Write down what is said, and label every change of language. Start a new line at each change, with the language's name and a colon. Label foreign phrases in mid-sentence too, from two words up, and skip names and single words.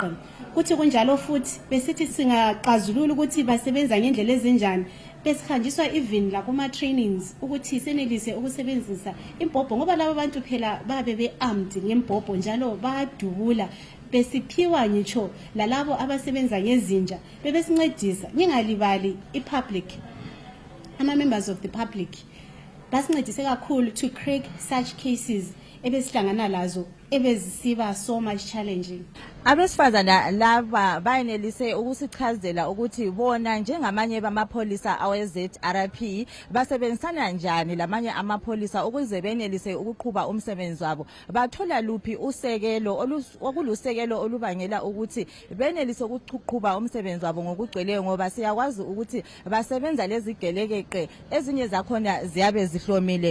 North Ndebele: Kuthi kunjalo futhi besithi singaqazulula ukuthi basebenza ngendlela ezinjani besihanjiswa even la kuma trainings ukuthi senelise ukusebenzisa impompo ngoba laba bantu phela babe bearmed ngempompo njalo badubula. Besiphiwa ngitsho lalabo abasebenza ngezinja bebesincedisa. Ningalibali ipublic, ama
English: members of the public
North Ndebele: basincedise kakhulu
English: to crack such cases
North Ndebele: ebesihlangana lazo ebezisiba
English: so much challenging.
North Ndebele: Abesifazana laba bayenelise ukusichazela ukuthi bona njengamanye bamapholisa aweZRP basebenzisana njani lamanye amapholisa ukuze benelise ukuqhuba umsebenzi wabo. Bathola luphi usekelo okulusekelo olubangela ukuthi benelise ukuqhuba umsebenzi wabo ngokugcweleyo ngoba siyakwazi ukuthi basebenza lezi gelekeqe ezinye zakhona ziyabe zihlomile.